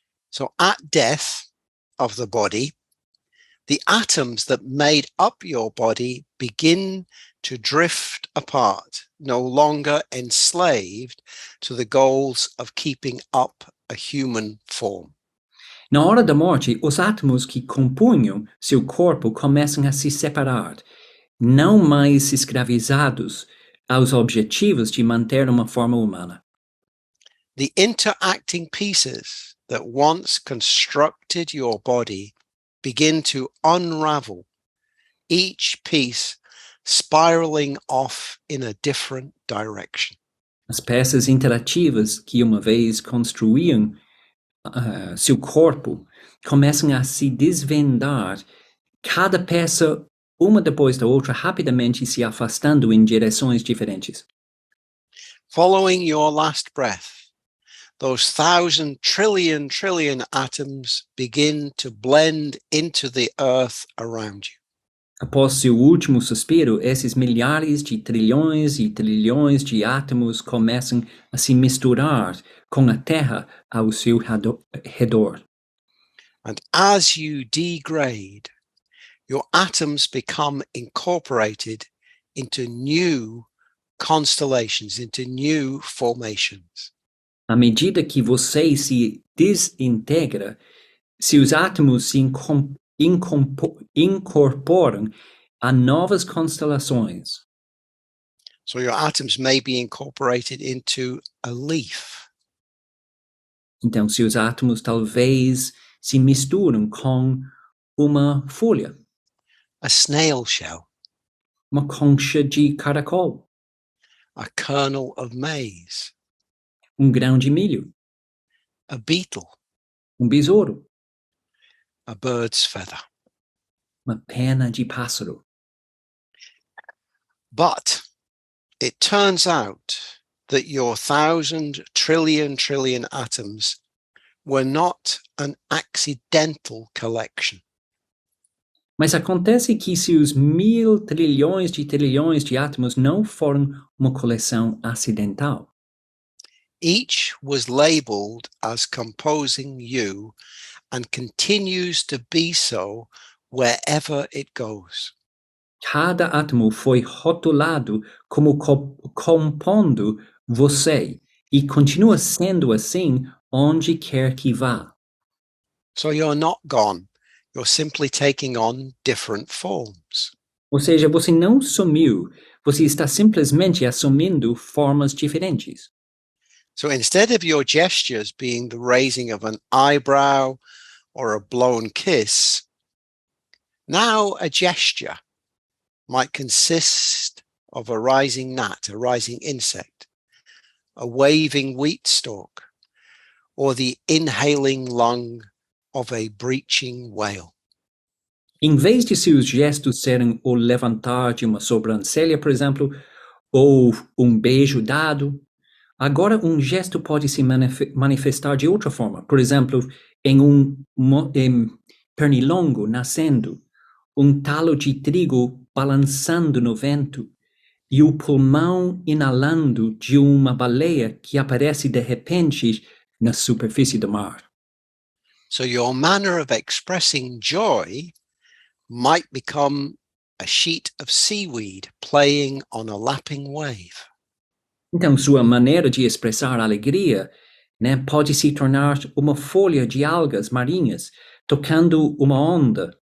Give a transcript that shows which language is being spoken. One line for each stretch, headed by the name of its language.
English: So at death of the body, the atoms that made up your body begin to drift apart, no longer enslaved to the goals of keeping up a human form.
Portuguese: Na hora da morte, os átomos que compunham seu corpo começam a se separar, não mais escravizados aos objetivos de manter uma forma humana.
English: The interacting pieces that once constructed your body begin to unravel, each piece spiraling off in a different direction.
Portuguese: As peças interativas que uma vez construíam seu corpo começam a se desvendar, cada peça, uma depois da outra, rapidamente se afastando em direções diferentes.
English: Following your last breath, those 1,000 trillion atoms begin to blend into the earth around you.
Portuguese: Após seu último suspiro, esses milhares de trilhões e trilhões de átomos começam a se misturar com a Terra ao seu redor.
English: And as you degrade, your atoms become incorporated into new constellations, into new formations.
Portuguese: À medida que você se desintegra, seus átomos se incorporam a novas constelações.
English: So your atoms may be incorporated into a leaf,
Portuguese: Então, seus átomos talvez se misturam com uma folha,
English: a snail shell,
Portuguese: uma concha de caracol,
English: a kernel of maize,
Portuguese: grão de milho,
English: a beetle,
Portuguese: besouro,
English: a bird's feather.
Portuguese: uma pena de pássaro.
English: But it turns out that your 1,000 trillion atoms were not an accidental collection.
Portuguese: Mas acontece que seus 1.000 trilhões de átomos não foram uma coleção acidental.
English: Each was labeled as composing you and continues to be so wherever it goes.
Portuguese: Cada átomo foi rotulado como compondo você e continua sendo assim onde quer que vá.
English: So you're not gone. You're simply taking on different forms.
Portuguese: Ou seja, você não sumiu, você está simplesmente assumindo formas diferentes.
English: So instead of your gestures being the raising of an eyebrow or a blown kiss, now a gesture might consist of a rising gnat, a rising insect, a waving wheat stalk, or the inhaling lung of a breaching whale.
Portuguese: Em vez de seus gestos serem o levantar de uma sobrancelha, por exemplo, ou beijo dado, agora gesto pode se manifestar de outra forma. Por exemplo, em pernilongo nascendo, talo de trigo balançando no vento e o pulmão inalando de uma baleia que aparece de repente na superfície do mar.
English: So your manner of expressing joy might become a sheet of seaweed playing on a lapping wave.
Portuguese: Então, sua maneira de expressar alegria, pode se tornar uma folha de algas marinhas tocando uma onda.